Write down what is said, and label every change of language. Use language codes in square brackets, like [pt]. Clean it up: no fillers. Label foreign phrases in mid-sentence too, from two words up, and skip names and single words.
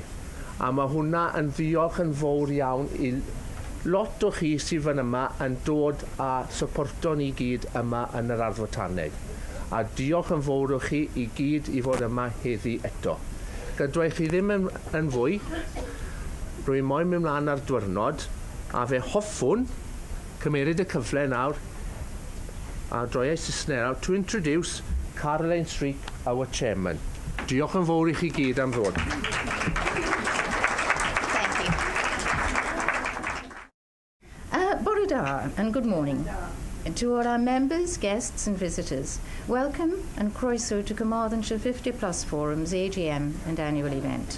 [cy] A mae hwnna yn ddiolch yn fawr iawn i lot o chi sydd fan yma yn dod a supporto ni gyd yma yn yr Ardd Fotaneg. A diolch yn fawr o chi i gyd i fod yma heddi eto. Gydwa chi ddim yn fwy, rwy'n moyn mynd mlaen ar diwrnod, a fe hoffwn cymeryd y cyfle nawr a droiau Saesneg nawr [en] to introduce Streek, our chairman. [cy] Diolch yn fawr i chi gyd am ddod. [en] And good morning to all our members, guests and visitors. Welcome and croeso to Carmarthenshire 50 Plus Forum's AGM and annual event.